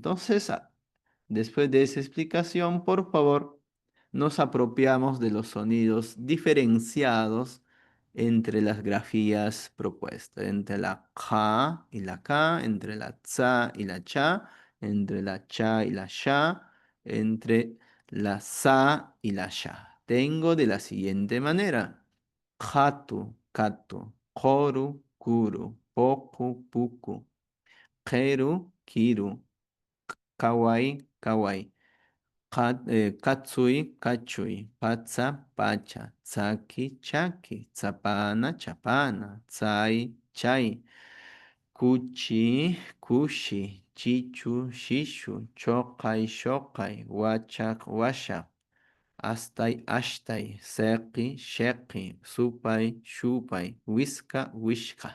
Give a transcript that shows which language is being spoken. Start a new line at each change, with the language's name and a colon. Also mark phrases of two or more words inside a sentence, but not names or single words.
Spanish: Entonces, después de esa explicación, por favor, nos apropiamos de los sonidos diferenciados entre las grafías propuestas, entre la K y la K, entre la Tsa y la Cha, entre la Cha y la Sha, entre la Sa y la Sha. Tengo de la siguiente manera:
Quechua: Hatu, Katu, Koru, Kuru, Poku, Puku, Keru, Kiru, Kawaii, Kawaii. Katsui, kachui, patsa, pacha, tsaki, chaki, tsapana, chapana, tsai, chai, kuchi, kushi, chichu, shishu, chokai, shokai, wachak, washak, astai, ashtai, seki, sheki, supai, shupai, wiska, wishka.